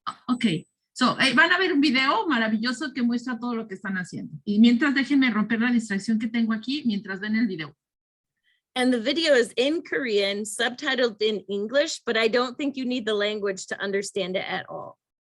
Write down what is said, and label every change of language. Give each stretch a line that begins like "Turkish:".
Spanish: Okay. So, van a ver un video maravilloso que muestra todo lo que están haciendo. Y mientras déjenme romper la distracción que tengo aquí mientras ven el video.
English: And the video is in Korean, subtitled in English, but I don't think you need the language to understand it at all.